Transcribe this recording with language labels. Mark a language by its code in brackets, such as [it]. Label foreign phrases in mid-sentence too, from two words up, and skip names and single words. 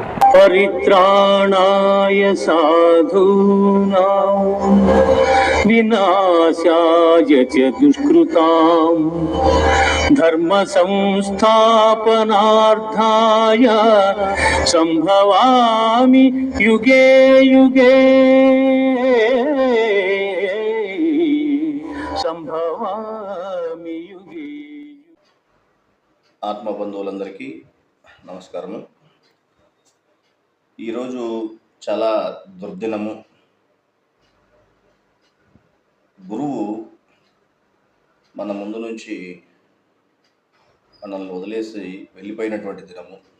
[sa] పరిత్రాణాయ సాధూనాం వినాశాయ చ దుష్కృతాం ధర్మ సంస్థాపనార్థాయ సంభవామి యుగే యుగే సంభవామి యుగే. [te] ఆత్మబంధువులందరికీ నమస్కారము. ఈరోజు చాలా దుర్దినము. గురువు మన ముందు నుంచి మనల్ని వదిలేసి వెళ్ళిపోయినటువంటి దినము.